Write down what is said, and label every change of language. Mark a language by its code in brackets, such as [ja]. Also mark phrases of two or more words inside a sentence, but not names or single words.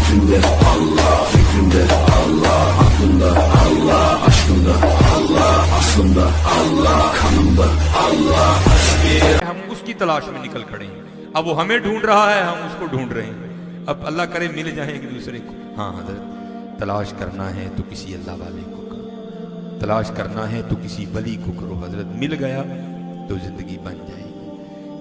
[tr] Kalbimde Allah, fikrimde Allah, aklımda Allah, aşkımda Allah, aslımda Allah, kanımda Allah. [ur] ہم اس کی تلاش میں نکل کھڑے ہیں. اب وہ ہمیں ڈھونڈ رہا ہے, ہم اس کو ڈھونڈ رہے ہیں. اب اللہ کرے مل جائیں ایک دوسرے کو. ہاں حضرت, تلاش کرنا ہے تو کسی اللہ والے کو کرو, تلاش کرنا ہے تو کسی ولی کو کرو. حضرت مل گیا تو زندگی بن جائے گی.